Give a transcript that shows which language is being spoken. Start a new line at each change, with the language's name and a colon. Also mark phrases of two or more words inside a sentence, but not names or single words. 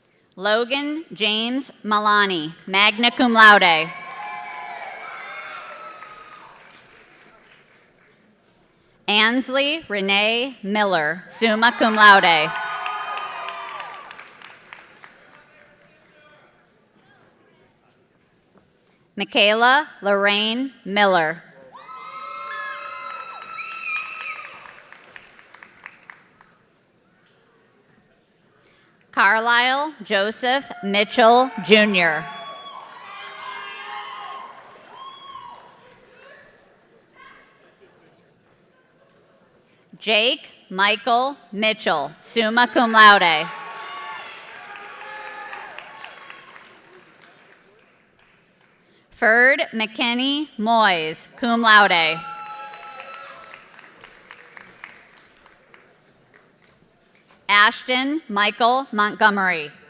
English: Logan James Malani,
Latin: magna cum laude.
English: Ansley Renee Miller,
Latin: summa cum laude.
English: Michaela Lorraine Miller. Carlisle Joseph Mitchell, Jr. Jake Michael Mitchell,
Latin: summa cum laude.
English: Ferd McKinney Moyes,
Latin: cum laude.
English: Ashton Michael Montgomery.